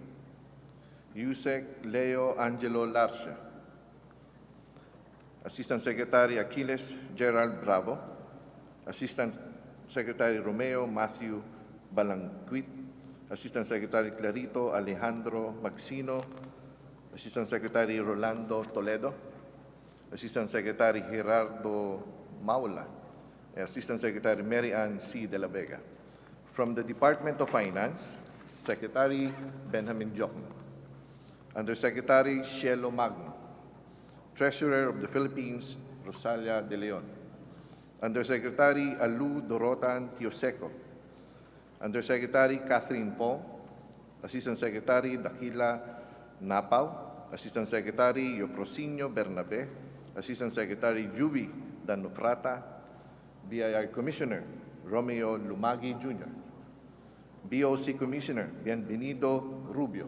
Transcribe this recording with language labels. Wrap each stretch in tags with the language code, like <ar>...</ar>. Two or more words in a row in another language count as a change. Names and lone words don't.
<en>Yusek Leo Angelo Larcia, Assistant Secretary Achilles Gerald Bravo, Assistant Secretary Romeo Matthew Balangquit, Assistant Secretary Clarito Alejandro Magsino, Assistant Secretary Rolando Toledo, Assistant Secretary Gerardo Maula, and Assistant Secretary Mary Ann C. de la Vega. From the Department of Finance, Secretary Benjamin Jokno, Undersecretary Cielo Magno, Treasurer of the Philippines, Rosalia de Leon, Undersecretary Alu Dorotan Tioseco, Undersecretary Catherine Pong, Assistant Secretary Dakila Napao, Assistant Secretary Eufrosino Bernabe, Assistant Secretary Juby Danufrata, BIR Commissioner Romeo Lumagi Jr., BOC Commissioner Bienvenido Rubio.</en>